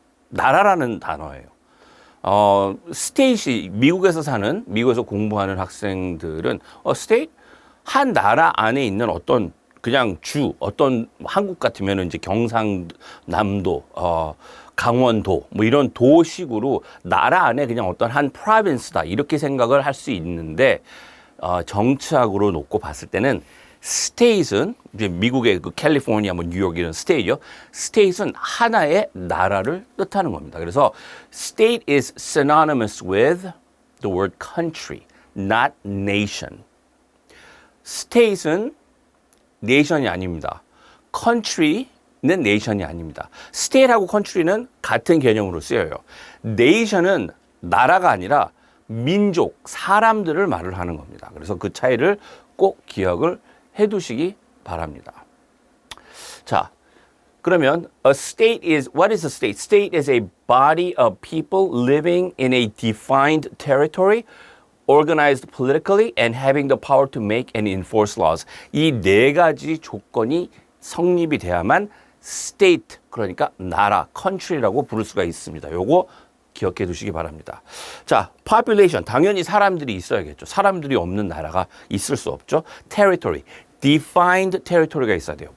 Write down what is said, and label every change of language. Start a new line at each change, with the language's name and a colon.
Korean: 나라라는 단어예요. state이 미국에서 공부하는 학생들은 state 한 나라 안에 있는 어떤 그냥 어떤 한국 같으면 이제 경상남도, 강원도 뭐 이런 도식으로 나라 안에 그냥 어떤 한 프로빈스다 이렇게 생각을 할 수 있는데 정치학으로 놓고 봤을 때는 state은 이제 미국의 그 캘리포니아, 뭐 뉴욕 이런 state요. state은 하나의 나라를 뜻하는 겁니다. 그래서
English: state is synonymous with the word country, not nation.
Korean: state은 nation이 아닙니다. country는 nation이 아닙니다. state하고 country는 같은 개념으로 쓰여요. nation은 나라가 아니라 민족, 사람들을 말을 하는 겁니다. 그래서 그 차이를 꼭 기억을 해두시기 바랍니다. 자, 그러면
English: what is a state? State is a body of people living in a defined territory organized politically and having the power to make and enforce laws.
Korean: 이 네 가지 조건이 성립이 돼야만 state, 그러니까 나라, country라고 부를 수가 있습니다. 요거 기억해 두시기 바랍니다. 자, population, 당연히 사람들이 있어야겠죠. 사람들이 없는 나라가 있을 수 없죠. territory, defined territory가 있어야 돼요.